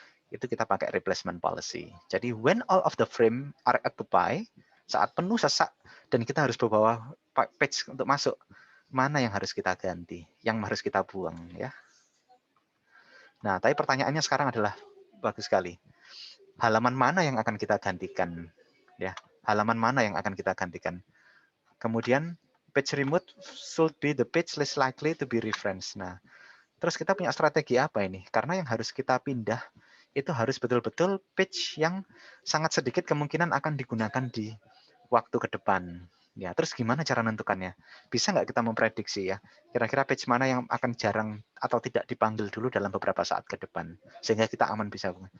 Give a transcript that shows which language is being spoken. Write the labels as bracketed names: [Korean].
[Indonesian] Itu kita pakai replacement policy. Jadi [English] when all of the frame are occupied, [Indonesian] saat penuh sesak dan kita harus bawa page untuk masuk, mana yang harus kita ganti, yang harus kita buang ya. Nah, tapi pertanyaannya sekarang adalah bagus sekali. Halaman mana yang akan kita gantikan? Ya, halaman mana yang akan kita gantikan? [English] Kemudian page removed should be the page least likely to be referenced. [Indonesian] Nah, terus kita punya strategi apa ini? Karena yang harus kita pindah itu harus betul-betul page yang sangat sedikit kemungkinan akan digunakan di waktu ke depan. Ya, terus gimana cara menentukannya? Bisa nggak kita memprediksi ya? Kira-kira page mana yang akan jarang atau tidak dipanggil dulu dalam beberapa saat ke depan, sehingga kita aman bisa.